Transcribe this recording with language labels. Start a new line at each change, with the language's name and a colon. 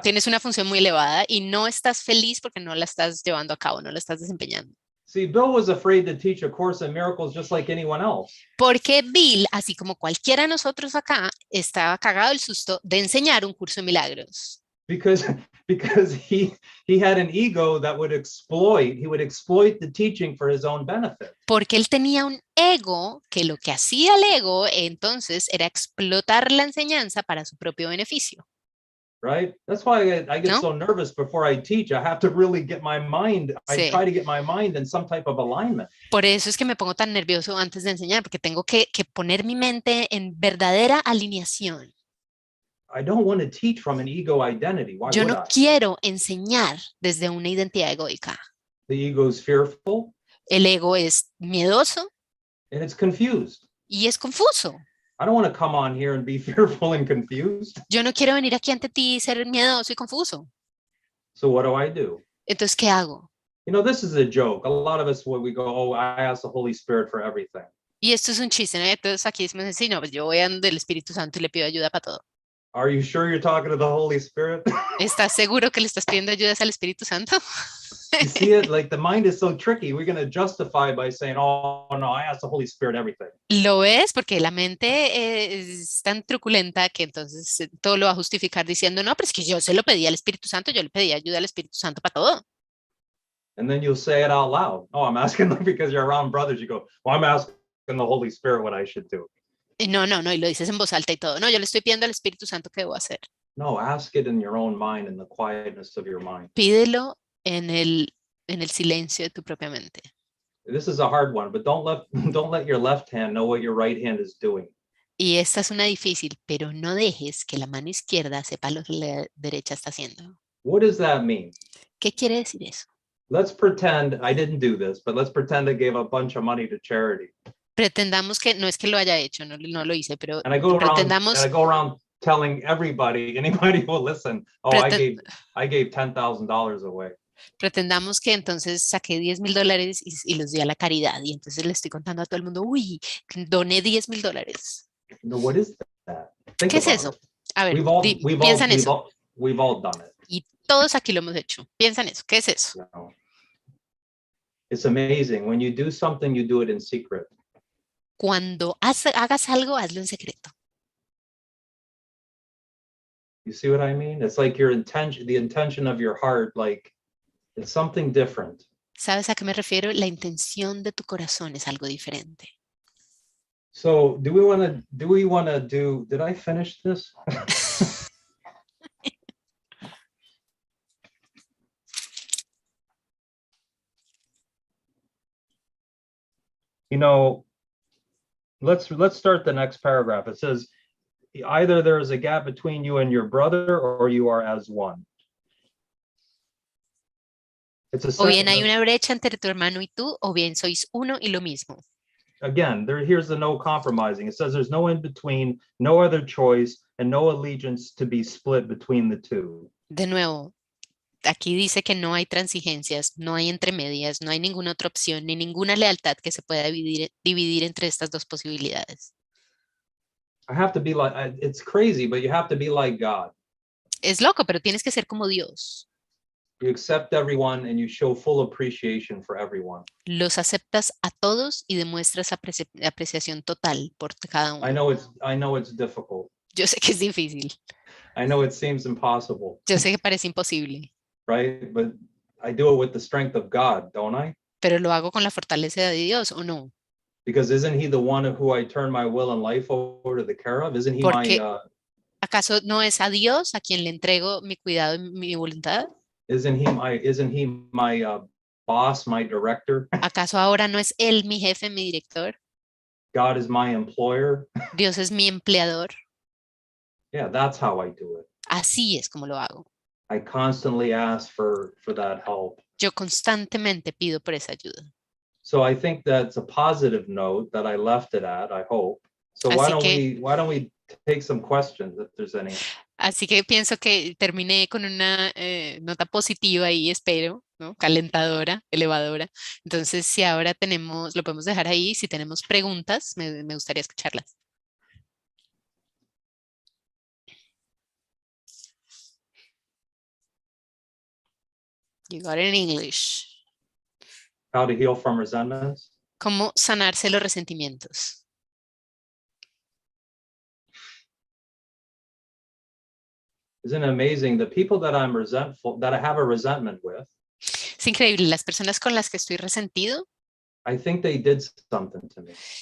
Spanish: Tienes una función muy elevada y no estás feliz porque no la estás llevando a cabo, no la estás desempeñando.
English: See, Bill was afraid to teach a course in miracles just like anyone else.
Spanish: Porque Bill, así como cualquiera de nosotros acá, estaba cagado el susto de enseñar un curso de milagros.
English: Because he had an ego that would exploit the teaching for his own benefit.
Spanish: Porque él tenía un ego que lo que hacía el ego entonces era explotar la enseñanza para su propio beneficio.
English: Right? That's why I get
Spanish: ¿No?
English: so nervous before I teach. I have to really get my mind.
Spanish: Sí.
English: I try to get my mind in some type of alignment.
Spanish: Por eso es que me pongo tan nervioso antes de enseñar, porque tengo que poner mi mente en verdadera alineación.
English: I don't want to teach from an ego identity. Why
Spanish: Yo
English: would
Spanish: no
English: I?
Spanish: quiero enseñar desde una identidad egoica.
English: The ego is fearful
Spanish: El ego es miedoso
English: and it's confused.
Spanish: y es confuso.
English: I don't want to come on here and be fearful and confused.
Spanish: Yo no quiero venir aquí ante ti y ser miedoso y confuso.
English: So what do?
Spanish: Entonces, ¿qué hago?
English: You know, this is a joke. A lot of us, when we go, oh, I ask the Holy Spirit for everything.
Spanish: Y esto es un chiste, ¿no? Entonces aquí decimos, sí, no, pues yo voy a del Espíritu Santo y le pido ayuda para todo.
English: Are you sure you're talking to the Holy Spirit?
Spanish: ¿Estás seguro que le estás pidiendo ayuda al Espíritu Santo?
English: You see it? Like the mind is so tricky. We're going to justify by saying, oh, no, I ask the Holy Spirit everything.
Spanish: Lo ves porque la mente es tan truculenta que entonces todo lo va a justificar diciendo, no, pero es que yo se lo pedí al Espíritu Santo, yo le pedí ayuda al Espíritu Santo para todo.
English: And then you'll say it out loud. Oh, I'm asking them because you're around brothers. You go, well, I'm asking the Holy Spirit what I should do.
Spanish: Y no, y lo dices en voz alta y todo. No, yo le estoy pidiendo al Espíritu Santo qué debo hacer.
English: No, ask it in your own mind, in the quietness of your mind.
Spanish: Pídelo en el silencio de tu propia mente.
English: This is a hard one, but don't let your left hand know what your right hand is doing.
Spanish: Y esta es una difícil, pero no dejes que la mano izquierda sepa lo que la derecha está haciendo.
English: What does that mean?
Spanish: ¿Qué quiere decir eso?
English: Let's pretend I didn't do this, but let's pretend I gave a bunch of money to charity.
Spanish: Pretendamos que, no es que lo haya hecho, no lo hice, pero
English: And I go
Spanish: pretendamos,
English: around telling everybody, anybody who will listen, oh, I gave $10,000 away.
Spanish: pretendamos que entonces saqué $10,000 y los di a la caridad. Y entonces le estoy contando a todo el mundo, uy, doné $10,000.
English: No, what is that? Think
Spanish: ¿Qué es
English: about
Spanish: eso?
English: it.
Spanish: A ver, piensa en eso.
English: We've all done it.
Spanish: Y todos aquí lo hemos hecho. Piensa en eso. ¿Qué es eso?
English: You know? It's amazing. When you do something, you do it in secret.
Spanish: Cuando hagas algo, hazlo en secreto.
English: You see what I mean? It's like your intention, the intention of your heart, like it's something different.
Spanish: ¿Sabes a qué me refiero? La intención de tu corazón es algo diferente.
English: So do we want to do, did I finish this? You know, let's start the next paragraph. It says, either there is a gap between you and your brother or you are as one.
Spanish: O bien hay una brecha entre tu hermano y tú, o bien sois uno y lo mismo.
English: Again, here's the no compromising. It says there's no in between, no other choice, and no allegiance to be split between the two.
Spanish: De nuevo, aquí dice que no hay transigencias, no hay entremedias, no hay ninguna otra opción, ni ninguna lealtad que se pueda dividir entre estas dos posibilidades.
English: I have to be like, it's crazy, but you have to be like God.
Spanish: Es loco, pero tienes que ser como Dios.
English: You accept everyone and you show full appreciation for everyone.
Spanish: Los aceptas a todos y demuestras apreciación total por cada
English: I
Spanish: uno.
English: know it's difficult.
Spanish: Yo sé que es difícil.
English: I know it seems impossible,
Spanish: Yo sé que parece imposible,
English: right? But I do it with the strength of God, don't I?
Spanish: pero lo hago con la fortaleza de Dios, ¿o no?
English: Because isn't he the one who I turn my will and life over to the care of? Isn't he
Spanish: Porque
English: my
Spanish: ¿acaso no es a Dios a quien le entrego mi cuidado y mi voluntad?
English: isn't he my boss, my director?
Spanish: ¿Acaso ahora no es Él mi jefe, mi director?
English: God is my employer.
Spanish: Dios es mi empleador.
English: Yeah, that's how I do it.
Spanish: Así es como lo hago.
English: I constantly ask for that help.
Spanish: Yo constantemente pido por esa ayuda.
English: So I think that's a positive note that I left it at, I hope. So why don't we take some questions if there's any?
Spanish: Así que pienso que terminé con una nota positiva y espero, ¿no? Calentadora, elevadora. Entonces, si ahora tenemos, lo podemos dejar ahí. Si tenemos preguntas, me gustaría escucharlas.
English: You got it in English. How to heal from resentments?
Spanish: ¿Cómo sanarse los resentimientos?
English: Isn't it amazing the people that I'm resentful, that I have a resentment with?
Spanish: Es increíble, las personas con las que estoy resentido,
English: I think they did something to me.